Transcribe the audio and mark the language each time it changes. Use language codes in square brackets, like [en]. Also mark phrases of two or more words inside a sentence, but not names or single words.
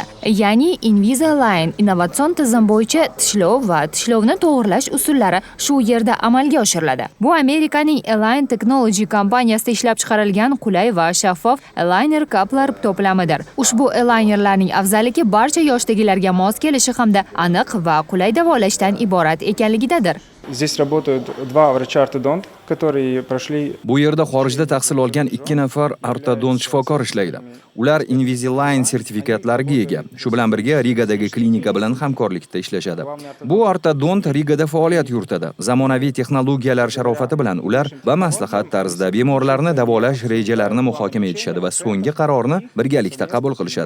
[uz] Ya'ni Invisalign innovatsion tizim bo'yicha tishlov va tishlovni to'g'irlash usullari shu yerda amalga oshiriladi. Bu Amerikaning Align Technology kompaniyasida ishlab chiqarilgan qulay va shaffof aligner kaplar to'plamidir. Ushbu alignerlarning afzalligi barcha yoshdagilarga mos kelishi hamda aniq va qulay davolashdan iborat ekanligidadir. [ru] Здесь работают два врача-ортодонта, которые прошли. [uz] Bu yerda xorijda tahsil olgan 2 nafar ortodont shifokor ishlaydi. Ular Invisalign sertifikatlariga ega. Shu bilan birga Rigadagi klinika bilan hamkorlikda ishlashadi. Bu ortodont Rigada faoliyat yuritadi. Zamonaviy texnologiyalar sharofati bilan ular bamaslahat tarzda bemorlarni davolash rejalarini muhokama etishadi va so'nggi qarorni birgalikda qabul qilishadi.